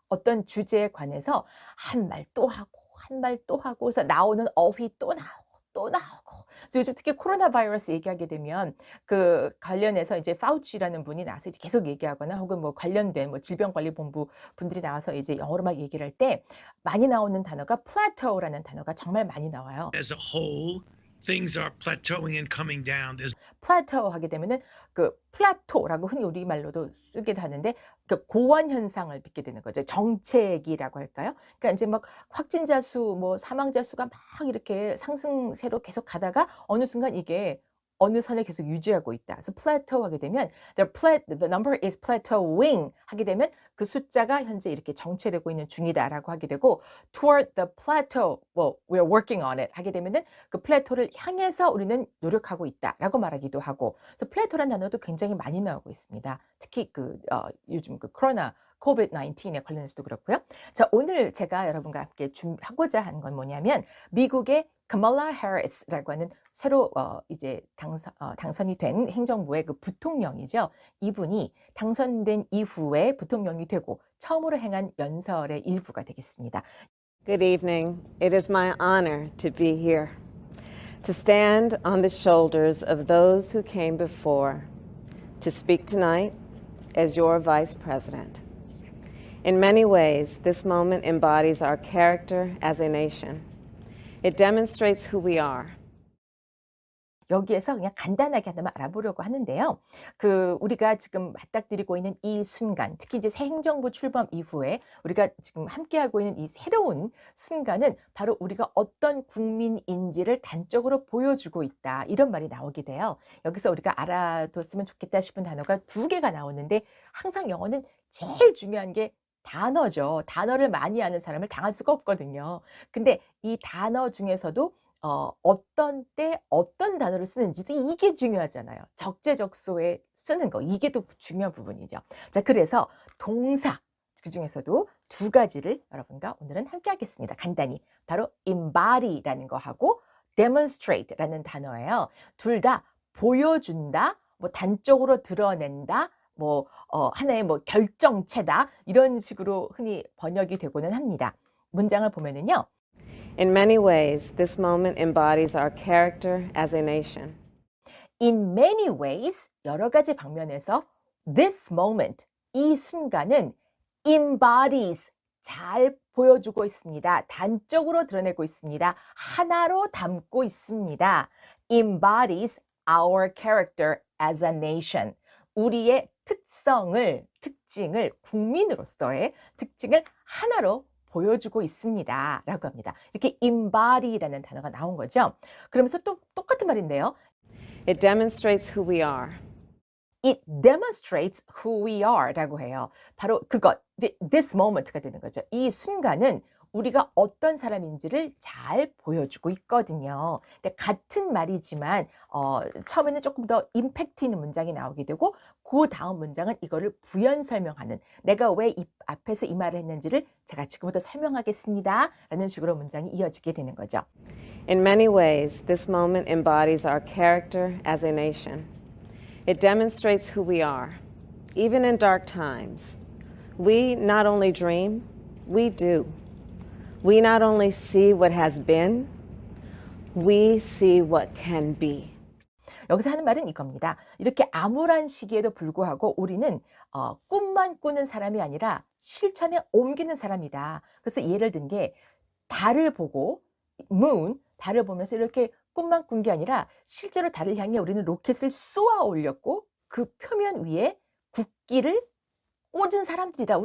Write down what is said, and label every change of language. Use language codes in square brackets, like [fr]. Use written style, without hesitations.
[ko] 어떤 주제에 관해서 한 말 또 하고 한 말 또 하고 그래서 나오는 어휘 또 나오고 또 나오고. 그래서 요즘 특히 코로나 바이러스 얘기하게 되면 그 관련해서 이제 파우치라는 분이 나와서 이제 계속 얘기하거나 혹은 뭐 관련된 뭐 질병관리본부 분들이 나와서 이제 영어로 막 얘기를 할 때 많이 나오는 단어가 plateau라는 단어가 정말 많이 나와요. [en] As a whole, things are plateauing and coming down. There's [ko] 플라테오 하게 되면은 그 플라토라고 흔히 우리말로도 쓰기도 하는데 그 고원 현상을 빚게 되는 거죠. 정체기라고 할까요? 그러니까 인제 막 확진자 수 뭐 사망자 수가 막 이렇게 상승세로 계속 가다가 어느 순간 이게 어느 선을 계속 유지하고 있다. 그래서 plateau 하게 되면 [en] the number is plateauing [ko] 하게 되면 그 숫자가 현재 이렇게 정체되고 있는 중이다라고 하게 되고 [en] toward the plateau, well, we're working on it [ko] 하게 되면은 그 플래토를 향해서 우리는 노력하고 있다라고 말하기도 하고. 그래서 플래토라는 단어도 굉장히 많이 나오고 있습니다. 특히 요즘 그 코로나 COVID-19에 관련해서도 그렇고요. 자, 오늘 제가 여러분과 함께 하고자 하는 건 뭐냐면 미국의 카멀라 해리스라고 하는 새로 이제 당선이 된 행정부의 그 부통령이죠. 이분이 당선된 이후에 부통령이 되고 처음으로 행한 연설의 일부가 되겠습니다. [en] Good evening. It is my honor to be here, to stand on the shoulders of those who came before, to speak tonight as your Vice President. In many ways, this moment embodies our character as a nation. It demonstrates who we are. [ko] 여기에서 그냥 간단하게 하나만 알아보려고 하는데요. 우리가 지금 맞닥뜨리고 있는 이 순간, 특히 이제 새 행정부 출범 이후에 우리가 지금 함께하고 있는 이 새로운 순간은 바로 우리가 어떤 국민인지를 단적으로 보여주고 있다. 이런 말이 나오게 돼요. 여기서 우리가 알아뒀으면 좋겠다 싶은 단어가 두 개가 나오는데 항상 영어는 제일 중요한 게 단어죠. 단어를 많이 아는 사람을 당할 수가 없거든요. 근데 이 단어 중에서도 어떤 때 어떤 단어를 쓰는지도 이게 중요하잖아요. 적재적소에 쓰는 거. 이게 또 중요한 부분이죠. 자, 그래서 동사 그중에서도 두 가지를 여러분과 오늘은 함께 하겠습니다. 간단히. 바로 embody라는 거하고 demonstrate라는 단어예요. 둘 다 보여준다, 뭐 단적으로 드러낸다, 하나의 결정체다. 이런 식으로 흔히 번역이 되고는 합니다. 문장을 보면은요. [en] In many ways, this moment embodies our character as a nation. In many ways, [ko] 여러 가지 방면에서 [en] this moment, [ko] 이 순간은 embodies, 잘 보여주고 있습니다. 단적으로 드러내고 있습니다. 하나로 담고 있습니다. [en] embodies our character as a nation. [ko] 우리의 특징을 국민으로서의 특징을 하나로 보여주고 있습니다. 라고 합니다. 이렇게 embody라는 단어가 나온 거죠. 그러면서 또 똑같은 말인데요. [en] It demonstrates who we are. It demonstrates who we are [ko] 라고 해요. 바로 그것, [en] this moment [ko] 가 되는 거죠. 이 순간은 우리가 어떤 사람인지를 잘 보여주고 있거든요. 근데 같은 말이지만 처음에는 조금 더 임팩트 있는 문장이 나오게 되고 그 다음 문장은 이거를 부연 설명하는 내가 왜 이 앞에서 이 말을 했는지를 제가 지금부터 설명하겠습니다. 라는 식으로 문장이 이어지게 되는 거죠. [en] In many ways, this moment embodies our character as a nation. It demonstrates who we are. even in dark times, we not only dream, we do. We not only see what has been, we see what can be. [ko] 여기서 하는 말은 이겁니다. 이렇게 암울한 시기에도 불구하고 우리는 꿈만 꾸는 사람이 아니라 실천에 옮기는 사람이다. 그래서 예를 든 게 달을 보고 moon, 달을 보면서 이렇게 꿈만 꾼 게 아니라 실제로 달을 향해 우리는 로켓을 쏘아 올렸고 그 표면 위에 국기를 꽂은 사람들이다.